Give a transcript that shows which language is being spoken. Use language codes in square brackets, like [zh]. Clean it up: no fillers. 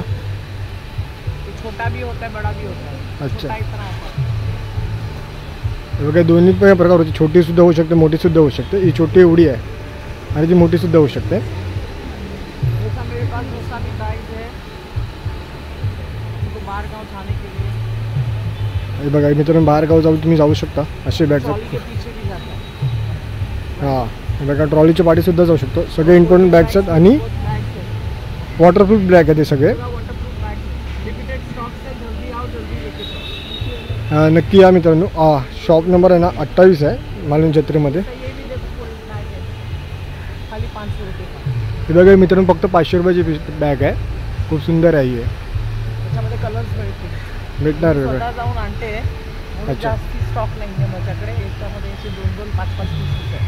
[hi] ये छोटा भी होता है बड़ा भी होता है. अच्छा. छोटा इतना होता है. [mr] हे बघा दोन्ही पण प्रकार होते. छोटीसुद्धा होऊ शकते, मोठीसुद्धा होऊ शकते. ही छोटी एवढी आहे आणि ती मोठीसुद्धा होऊ शकते. [hi] जैसा मेरे पास वैसा भी बैग है उनको बाहर गाँव जाने के लिए. [mr] हे बघा मित्रांनो, बाहेर गाव तुम्ही जाऊ शकता असे बॅग्स [hi] ट्रॉली के [mr] आहेत. [hi] पीछे भी जाता है. हां. [mr] हे बघा ट्रॉलीच्या पाठीसुद्धा जाऊ शकतो. सगळे इम्पॉर्टंट बॅग्स आहेत आणि [hi] बैग है [mr] वॉटरप्रूफ बॅग आहे ते सगळे. [hi] पूरा वाटरप्रूफ बैग है. लिमिटेड स्टॉक से जल्दी आओ जल्दी लेके जाओ. [mr] नक्की या मित्रांनो. शॉप नंबर आहे ना 28 आहे मालवण जत्रेमध्ये. [hi] तो ये भी देखो फुल बैग है खाली 500 रुपये का. [mr] हे बघा मित्रांनो, फक्त 500 रुपयाची बॅग आहे. खूप सुंदर आहे ही. त्याच्यामध्ये कलर्स भेटतील. भेटणार मी वगैरे. स्वतः जाऊन आणते म्हणून [hi] अच्छा. [mr] जास्ती स्टॉक नाही आहे माझ्याकडे. याच्यामध्ये असे 2-2, 5-5 पीसेस आहे.